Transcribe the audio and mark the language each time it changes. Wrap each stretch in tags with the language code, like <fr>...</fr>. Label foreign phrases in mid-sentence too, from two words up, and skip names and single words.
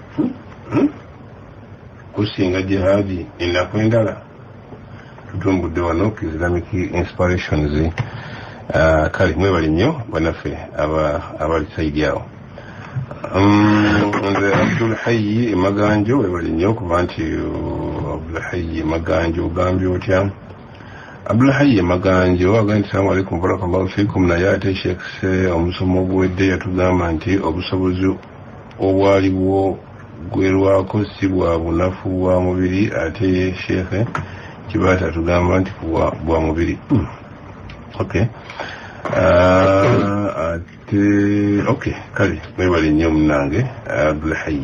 <lg>kusinga jihadi ennaku endala tutumbudde wano ku Islamic Inspirations kale mwebali nnyo bannaffe abali saidi awo nze Abdul Hayy Maganjo webali nnyo kuba nti Abdul Hayy Maganjo ogambye otya Abdul Hayy Maganjo agambye</lg> <ar>السلام عليكم بارك الله فيكم</ar> <lg>naye ate Sheikh omusomo oguwedde yatugamba nti obusobozi obwaliwo gwerwako si bwa bunafu bwa mubiri ate Sheikh kibaata atugamba nti bwa mubiri</lg> <en>okay okay</en> <lg>kale mwebali nnyo munange Abdul Hayy</lg>